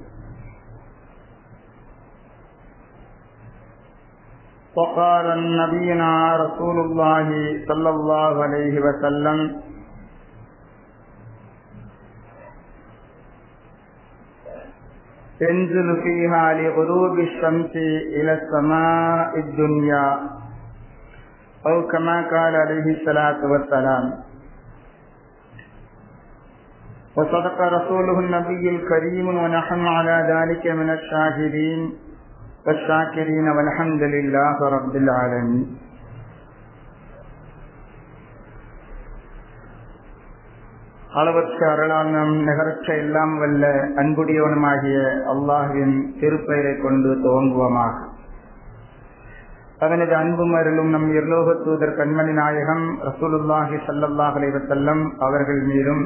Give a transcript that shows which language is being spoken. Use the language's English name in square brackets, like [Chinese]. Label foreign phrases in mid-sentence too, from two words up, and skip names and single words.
[Arabic] وقال نبينا رسول الله صلى الله عليه وسلم: تنزل فيها لغروب الشمس إلى السماء الدنيا، أو كما قال عليه الصلاة والسلام. وصدق رسوله النبي الكريم، ونحن على ذلك من الشاهدين والشاكرين، والحمد لله رب العالمين. [Tamil] அளவற்ற அருளாளனும் நிகரற்ற எல்லாம் வல்ல அன்புடையவனுமாகிய அல்லாஹ்வின் திருப்பெயரை கொண்டு துவங்குவோமாக. அவனது அன்பும் அருளும் நம் இருலோக தூதர் கண்மணி நாயகம் [Arabic] رسول الله صلى الله عليه وسلم [Tamil] அவர்கள் மீதும்,